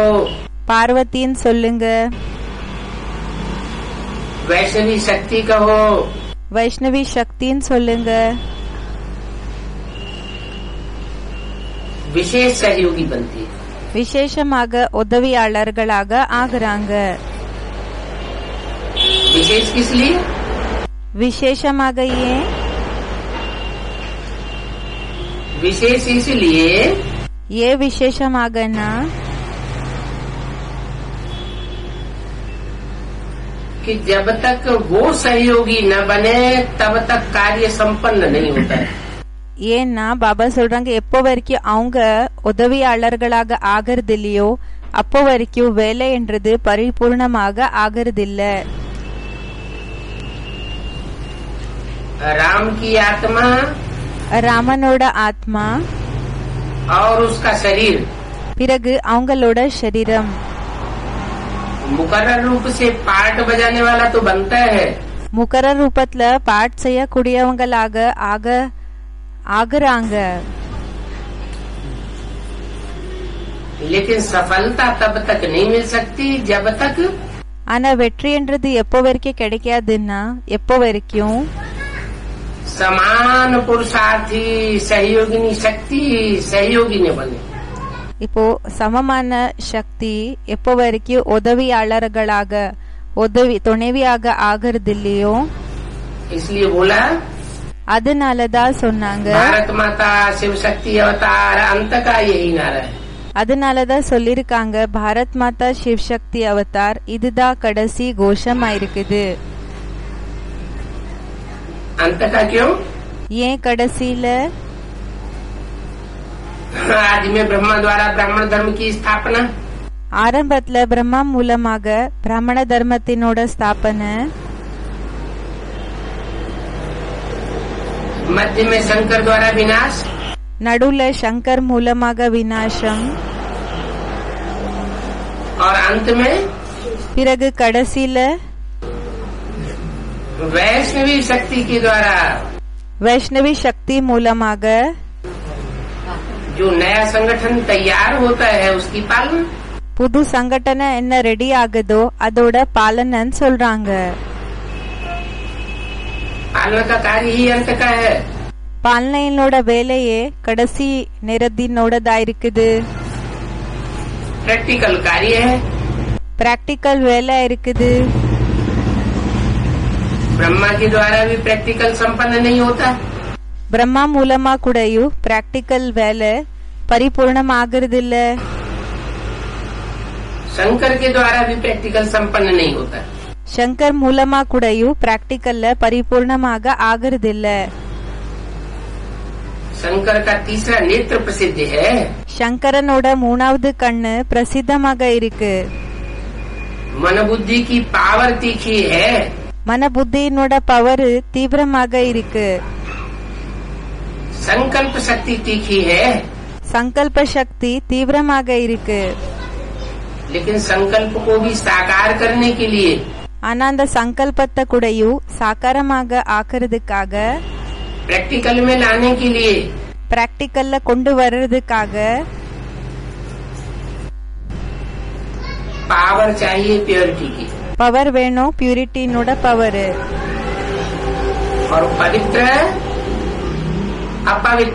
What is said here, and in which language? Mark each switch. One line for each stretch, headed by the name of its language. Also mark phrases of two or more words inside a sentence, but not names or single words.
Tamil: பார்வதின்னு சொல்லுங்க,
Hindi: वैष्णवी शक्ति कहो,
Tamil: வைஷ்ணவி சக்தின்னு சொல்லுங்க,
Hindi: विशेष सहयोगी बनती है।
Tamil: விசேஷமாக உதவியாளர்களாக ஆகுறாங்க।
Hindi: विशेष किस लिए?
Tamil: விசேஷமாக ஏன்?
Hindi: विशेष इसलिए
Tamil: ஏ விசேஷமாகனா
Hindi: कि जब तक वो सहयोगी न बने तब तक कार्य संपन्न नहीं होता है।
Tamil: ஏன்னா பாபா சொல்றாங்க எப்போ வரைக்கும் அவங்க உதவியாளர்களாக ஆகிறது இல்லையோ அப்போ வரைக்கும் வேலை என்றது பரிபூர்ணமாக ஆகிறது இல்ல।
Hindi: राम की आत्मा
Tamil: ராமனோட ஆத்மா
Hindi: और उसका शरीर
Tamil: பிறகு அவங்களோட சரீரம்
Hindi: मुकर्रर रूप से पार्ट बजाने वाला तो बनता है,
Tamil: முகர ரூபத்துல பாட் செய்யக்கூடியவங்களாக ஆகுறாங்க।
Hindi: लेकिन सफलता तब तक नहीं मिल सकती जब तक
Tamil: ஆனா வெற்றி என்றது எப்போ வரைக்கும் கிடைக்காதுன்னா எப்போ வரைக்கும்
Hindi: समान पुरुषार्थी सहयोगिनी शक्ति सहयोगी ने बने।
Tamil: இப்போ சமமான சக்தி எப்போ வரைக்கும் உதவியாளர்களாக துணைவியாக ஆகிறது இல்லையோ
Hindi: इसलिए बोला
Tamil: அதனாலதான் சொன்னாங்க,
Hindi: भारत माता शिव शक्ति अवतार अंत का यही नारा है।
Tamil: அதனாலதான் சொல்லிருக்காங்க
Hindi: भारत माता शिव शक्ति अवतार
Tamil: இதுதான் கடைசி கோஷமா இருக்குது।
Hindi: अंत का क्यों?
Tamil: ஏன் கடைசியில?
Hindi: आज में ब्रह्मा द्वारा ब्राह्मण धर्म की स्थापना,
Tamil: ஆரம்பத்துல பிரம்மா மூலமாக பிராமண தர்மத்தினோட ஸ்தாபனை,
Hindi: मध्य में शंकर द्वारा विनाश,
Tamil: நடுவுல சங்கர் மூலமாக விநாசம்,
Hindi: और अंत में
Tamil: பிறகு கடைசியில
Hindi: वैष्णवी शक्ति के द्वारा
Tamil: வைஷ்ணவி சக்தி மூலமாக
Hindi: जो नया संगठन तैयार होता है उसकी पालना।
Tamil: புது சங்கடனை என்ன ரெடி ஆகுதோ அதோட பாலனன்னு சொல்றாங்க।
Hindi: पालना का कार्य ही अंत का है।
Tamil: பாலனையினோட வேலையே கடைசி நேரத்தினோடதா இருக்குது।
Hindi: प्रैक्टिकल कार्य है,
Tamil: பிராக்டிக்கல் வேலை இருக்குது.
Hindi: ब्रह्मा के द्वारा भी प्रैक्टिकल संपन्न नहीं होता.
Tamil: பிரம்மா மூலமா கூடயும் பிராக்டிக்கல் வேலை பரிபூர்ணம் ஆகுறதில்ல.
Hindi: शंकर के द्वारा भी प्रैक्टिकल संपन्न नहीं होता.
Tamil: சங்கர் மூலமா கூடயும் பிராக்டிக்கல்ல பரிபூர்ணமாக ஆகுறதில்ல.
Hindi: शंकर का तीसरा नेत्र प्रसिद्ध है.
Tamil: சங்கரனோட மூணாவது கண்ணு பிரசித்தமாக இருக்கு.
Hindi: मन बुद्धि की पावर तीखी है.
Tamil: மன புத்தியினோட பவர் தீவிரமாக இருக்கு.
Hindi: संकल्प शक्ति तीखी है.
Tamil: சங்கல்ப சக்தி தீவிரமாக இருக்கு.
Hindi: लेकिन संकल्प को भी साकार करने के लिए
Tamil: ஆனா அந்த சங்கல்பத்தை கூடயும் சாக்காரமாக ஆக்குறதுக்காக,
Hindi: प्रैक्टिकल में लाने के लिए
Tamil: பிராக்டிக்கல்ல கொண்டு வர்றதுக்காக
Hindi: पावर चाहिए प्योरिटी की.
Tamil: பவர் வேணும், பியூரிட்டினோட பவர்.
Hindi: और पवित्र अपवित्र,